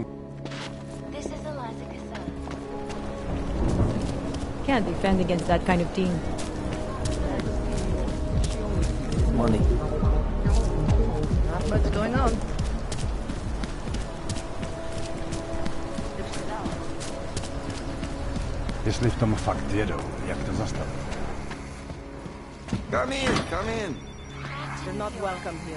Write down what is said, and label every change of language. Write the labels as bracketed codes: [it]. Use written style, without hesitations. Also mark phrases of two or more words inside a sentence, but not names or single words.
[en] This is Eliza Cassell. Can't defend against that kind of team. Money. Not much going on. [cs] Jestli v tom fakt jedou, jak to zastavit? [en] Come in, come in. You're not welcome here.